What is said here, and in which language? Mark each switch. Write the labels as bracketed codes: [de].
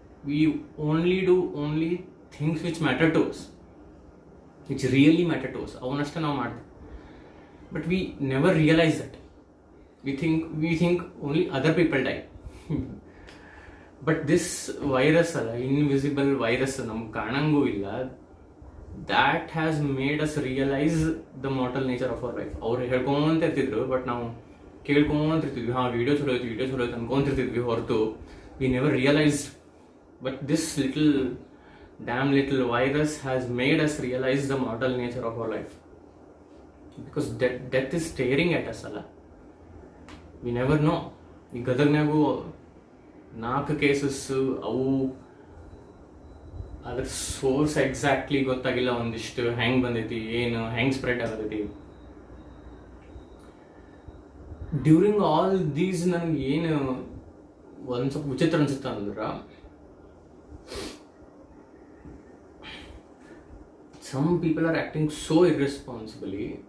[en] We only do things which matter to us, which really matter to us. [kn] ಅವನಷ್ಟೇ ನಾವು ಮಾಡ್ತೀವಿ, [en] but we never realize that. we think only other people die. But this virus [kn] ಅಲ್ಲ, invisible virus ನಮ್ಗೆ ಕಾಣಂಗೂ ಇಲ್ಲ, [en] that has made us realize the mortal nature of our life. [kn] ಅವ್ರು ಹೇಳ್ಕೊಂತ ಇರ್ತಿದ್ರು, but ನಾವು ಕೇಳ್ಕೊಂತಿರ್ತಿದ್ವಿ, video ಚಲೋ ಐತಿ ಅನ್ಕೊಂತಿರ್ತಿದ್ವಿ ಹೊರತು [en] we never realized. But this damn little virus has made us realize the mortal nature of our life, because death is staring at us ಅಲ್ಲ. We never know. [kn] ಈ ಗದಗ್ನಾಗೂ 4 cases, ಅವು ಅದ್ರ ಸೋರ್ಸ್ ಎಕ್ಸಾಕ್ಟ್ಲಿ ಗೊತ್ತಾಗಿಲ್ಲ, ಒಂದಿಷ್ಟು ಹೆಂಗೆ ಬಂದೈತಿ, ಏನು ಹೆಂಗೆ ಸ್ಪ್ರೆಡ್ ಆಗತೈತಿ. [en] during all these [kn] ನನಗೆ ಏನು ಒಂದು ಸ್ವಲ್ಪ ವಿಚಿತ್ರ ಅನ್ಸುತ್ತೆ ಅಂದ್ರೆ, [en] some people are acting so irresponsibly.